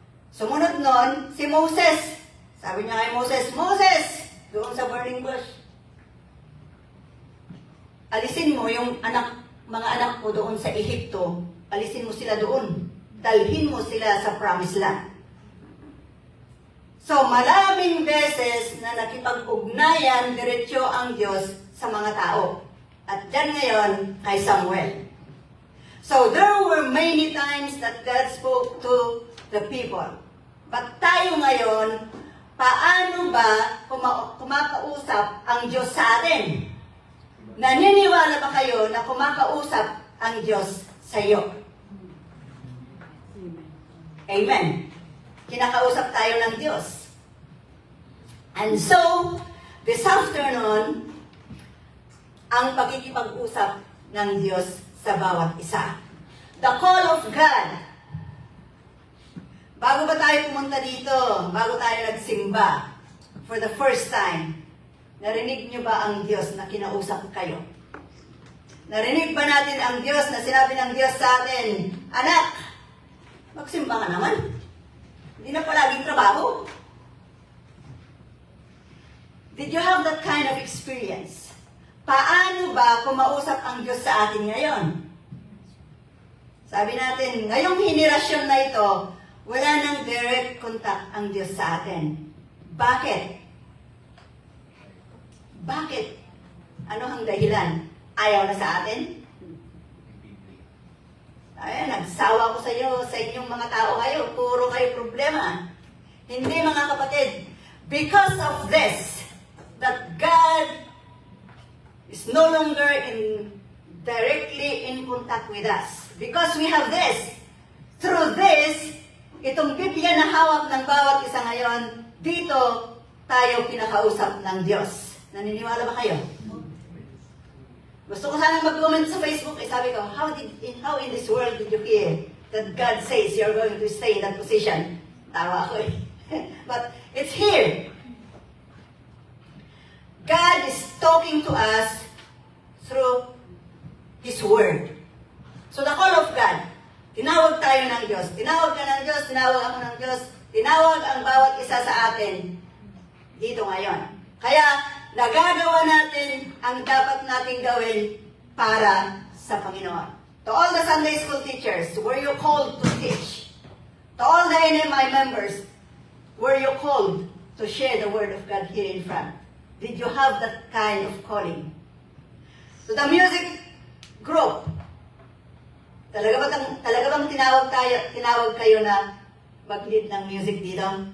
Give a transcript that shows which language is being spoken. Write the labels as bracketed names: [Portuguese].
[Filipino] Sumunod nun, si Moses. Sabi niya kay Moses, Moses, doon sa burning bush, alisin mo yung mga anak ko doon sa Ehipto, alisin mo sila doon. Dalhin mo sila sa promised land. So, maraming beses na nakipag-ugnayan diretsyo ang Diyos sa mga tao. At dyan ngayon kay Samuel. [English] So, there were many times that God spoke to the people. [Filipino] But tayo ngayon, paano ba kumakausap ang Diyos sa atin? Naniniwala ba kayo na kumakausap ang Diyos sa iyo? Amen. Kinakausap tayo ng Diyos. [English] And so, this afternoon, [Filipino] ang pagkikipag-usap ng Diyos sa bawat isa. [English] The call of God. [Filipino] Bago ba tayo pumunta dito, bago tayo nagsimba, [English] for the first time, [Filipino] narinig niyo ba ang Diyos na kinausap kayo? Narinig ba natin ang Diyos na sinabi ng Diyos sa atin, anak, magsimba ka naman. Hindi na palaging trabaho. [English] Did you have that kind of experience? [Filipino] Paano ba kumausap ang Diyos sa atin ngayon? Sabi natin, ngayong henerasyon na ito, wala nang direct contact ang Diyos sa atin. Bakit? Bakit? Ano ang dahilan? Ayaw na sa atin? Ay, nagsawa ko sa iyo, sa inyong mga tao kayo. Puro kayo problema. Hindi, mga kapatid. [English] Because of this, that God is no longer directly in contact with us. Because we have this. Through this, [Filipino] itong Biblia na hawak ng bawat isa ngayon, dito tayo pinakausap ng Diyos. Naniniwala ba kayo? Gusto ko sana mag-comment sa Facebook, sabi ko, [English] how in this world did you hear that God says you're going to stay in that position? [Filipino] Tawa ako eh. [English] But it's here. God is talking to us through His Word. So the call of God, [Filipino] tinawag tayo ng Diyos. Tinawag ka ng Diyos, tinawag ako ng Diyos, tinawag ang bawat isa sa atin dito ngayon. Kaya, nagagawa natin ang dapat nating gawin para sa Panginoon. [English] To all the Sunday school teachers, were you called to teach? To all the NMI members, were you called to share the Word of God here in front? Did you have that kind of calling? To the music group, [Filipino] talaga bang tinawag kayo na mag-lead ng music dito?